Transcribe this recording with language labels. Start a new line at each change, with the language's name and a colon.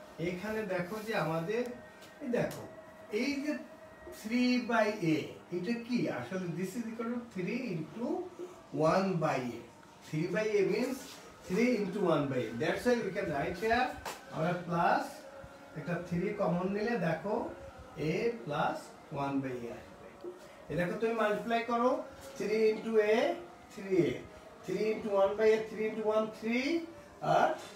Bangla: এখানে দেখো যে আমাদের দেখো এই যে 3/a এটা কি আসলে,
English: This is equal to 3 into 1/a। 3/a means 3 into 1/a, that's why we can write here
Bangla: আমরা প্লাস একটা 3 কমন নিলে দেখো a প্লাস 1/a আসবে। এই দেখো তুমি মাল্টিপ্লাই করো, 3 into a 3a, 3 into 1/a, 3 into 1 3 আর